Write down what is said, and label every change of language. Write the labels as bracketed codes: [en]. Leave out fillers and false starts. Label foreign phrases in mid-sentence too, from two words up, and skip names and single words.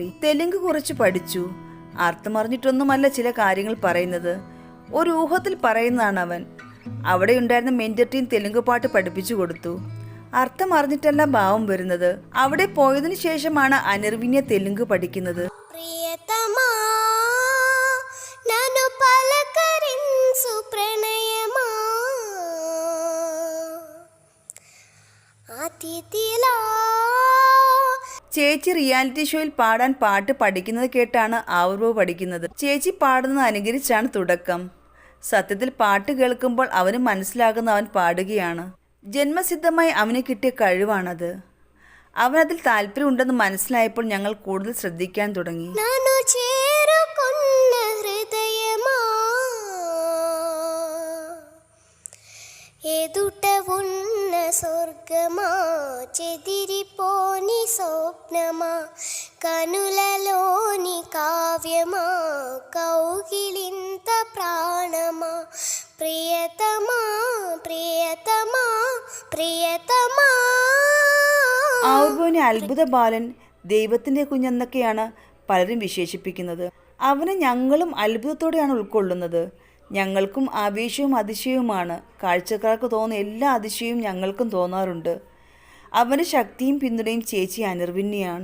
[ml] തെലുങ്ക് കുറച്ച് പഠിച്ചു. അർത്ഥമറിഞ്ഞിട്ടൊന്നുമല്ല ചില കാര്യങ്ങൾ പറയുന്നത്, ഒരു ഊഹത്തിൽ പറയുന്നതാണ് അവൻ. അവിടെ ഉണ്ടായിരുന്ന [en] mentor team [ml] തെലുങ്ക് പാട്ട് പഠിപ്പിച്ചു കൊടുത്തു. അർത്ഥം അറിഞ്ഞിട്ടല്ല ഭാവം വരുന്നത്. അവിടെ പോയതിനു ശേഷമാണ് അനിർവിന്യ തെലുങ്ക് പഠിക്കുന്നത്. [te] ప్రియతమా నన్ను పలకరించు ప్రణయమా അതിഥിലാ. [ml] ചേച്ചി [en] reality showയിൽ [ml] പാടാൻ പാട്ട് പഠിക്കുന്നത് കേട്ടാണ് ആവിർഭവ് പഠിക്കുന്നത്. ചേച്ചി പാടുന്നത് അനുകരിച്ചാണ് തുടക്കം. സത്യത്തിൽ പാട്ട് കേൾക്കുമ്പോൾ അവന് മനസ്സിലാകുന്ന അവൻ പാടുകയാണ്. ജന്മസിദ്ധമായി അവന് കിട്ടിയ കഴിവാണത്. അവനതിൽ താല്പര്യമുണ്ടെന്ന് മനസ്സിലായപ്പോൾ ഞങ്ങൾ കൂടുതൽ ശ്രദ്ധിക്കാൻ തുടങ്ങി. [te] నన్ను చేరుకున్న హృదయమా ఎదుట ఉన్న స్వర్గమా చెదిరిపోని స్వప్నమా కనులలోని కావ్యమా కౌగిలింత ప్రాణమా ప్రియతమా ప్రియతమా ప్రియతమా. [ml] ആവിർഭവിനെ അത്ഭുത ബാലൻ, ദൈവത്തിൻ്റെ കുഞ്ഞെന്നൊക്കെയാണ് പലരും വിശേഷിപ്പിക്കുന്നത്. അവനെ ഞങ്ങളും അത്ഭുതത്തോടെയാണ് ഉൾക്കൊള്ളുന്നത്. ഞങ്ങൾക്കും ആവേശവും അതിശയവുമാണ്. കാഴ്ചക്കാർക്ക് തോന്നുന്ന എല്ലാ അതിശയവും ഞങ്ങൾക്കും തോന്നാറുണ്ട്. അവൻ്റെ ശക്തിയും പിന്തുണയും ചേച്ചി അനിർവിന്യയാണ്.